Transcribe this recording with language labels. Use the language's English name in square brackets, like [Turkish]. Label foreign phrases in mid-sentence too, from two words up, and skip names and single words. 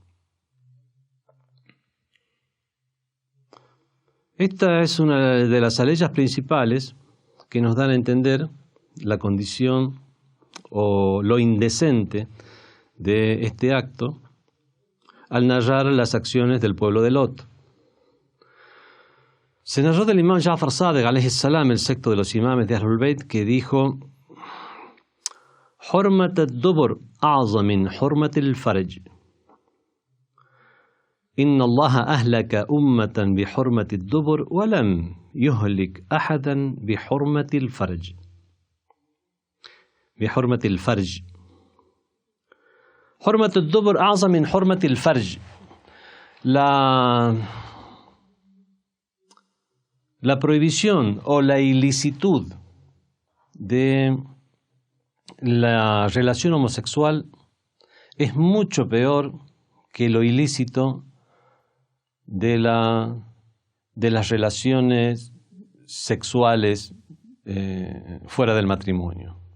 [Spanish] Esta es una de las aleyas principales que nos dan a entender la condición o lo indecente de este acto al narrar las acciones del pueblo de Lot. Se narró del imam Ja'far Sadiq [Arabic] عليه السلام, [Spanish] el sexto de los imames de Ahlul Bayt, que dijo: [Arabic] حرمة الدبر أعظم من حرمة الفرج. إن الله أهلك أمة بحرمة الدبر ولم يهلك أحدا بحرمة الفرج. بحرمة الفرج. حرمة الدبر أعظم من حرمة الفرج. [Spanish] La prohibición o la ilicitud de la relación homosexual es mucho peor que lo ilícito de las relaciones sexuales fuera del matrimonio.